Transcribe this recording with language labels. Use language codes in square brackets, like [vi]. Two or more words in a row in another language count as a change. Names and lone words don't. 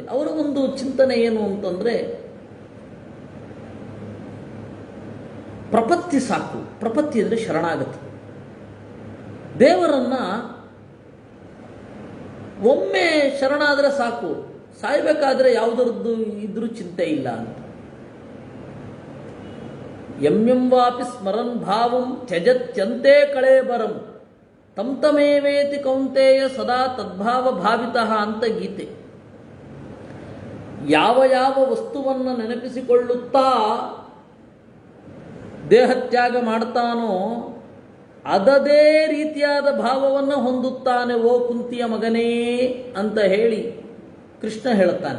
[kn] ಅವರ ಒಂದು ಚಿಂತನೆ ಏನು ಅಂತಂದ್ರೆ, ಪ್ರಪತ್ತಿ ಸಾಕು. ಪ್ರಪತ್ತಿ ಅಂದರೆ ಶರಣಾಗತಿ. ದೇವರನ್ನ ಒಮ್ಮೆ ಶರಣಾದರೆ ಸಾಕು, ಸಾಯ್ಬೇಕಾದ್ರೆ ಯಾವುದರದ್ದು ಇದ್ರೂ ಚಿಂತೆ ಇಲ್ಲ ಅಂತ. [sa] ಯಂ ವಾಪಿ ಸ್ಮರನ್ ಭಾವಂ ತ್ಯಜತ್ಯಂತೆ ಕಳೇಬರಂ ತಂ ತಮೇವೇತಿ ಕೌಂತೆಯ ಸದಾ ತದ್ಭಾವ ಭಾವಿತಃ [kn] ಅಂತ ಗೀತೆ. ಯಾವ ಯಾವ ವಸ್ತುವನ್ನು ನೆನಪಿಸಿಕೊಳ್ಳುತ್ತಾ ದೇಹತ್ಯಾಗ ಮಾಡ್ತಾನೋ ಅದದೇ ರೀತಿಯಾದ ಭಾವವನ್ನು ಹೊಂದುತ್ತಾನೆ ಓ ಕುಂತಿಯ ಮಗನೇ ಅಂತ ಹೇಳಿ ಕೃಷ್ಣ ಹೇಳುತ್ತಾನೆ.